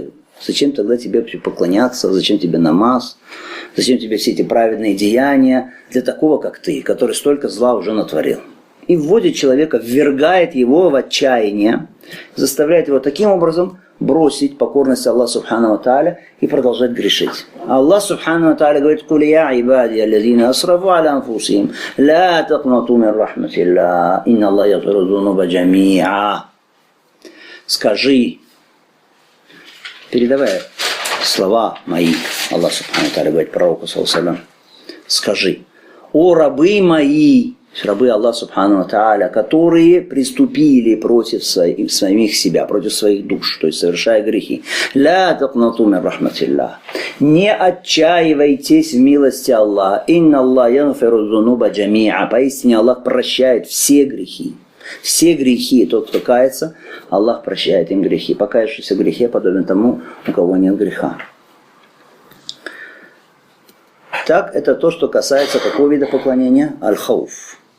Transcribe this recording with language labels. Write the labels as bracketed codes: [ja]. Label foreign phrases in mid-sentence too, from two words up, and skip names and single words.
[ru] Зачем тогда тебе поклоняться, зачем тебе намаз, зачем тебе все эти праведные деяния для такого, как ты, который столько зла уже натворил? И вводит человека, ввергает его в отчаяние, заставляет его таким образом бросить покорность Аллаху [ar] Субхану ва Тааля [ru] и продолжать грешить. [ar] الله سبحانه وتعالى говорит: «قل يا عبادي الذين أسرفوا على أنفسهم، لا تقنطوا من رحمة الله، إن الله يغفر الذنوب جميعا». [ru] Скажи, передавая слова мои, Аллах [ar] Субхану ва Тааля [ru] говорит пророку, [ar] صلى الله عليه وسلم, [ru] скажи: «О рабы мои, рабы Аллаха [ar] Субхану Тааля, [ru] которые приступили против самих себя, против своих душ, то есть совершая грехи. [ar] «لا تقنطوا من رحمة الله». [ru] Не отчаивайтесь в милости Аллаха. [ar] «إن الله يغفر الذنوب جميعا». [ru] Поистине Аллах прощает все грехи. Все грехи. Тот, кто кается, Аллах прощает им грехи. Покаявшийся в грехе подобен тому, у кого нет греха. Так, это то, что касается какого вида поклонения? Аль-хауф.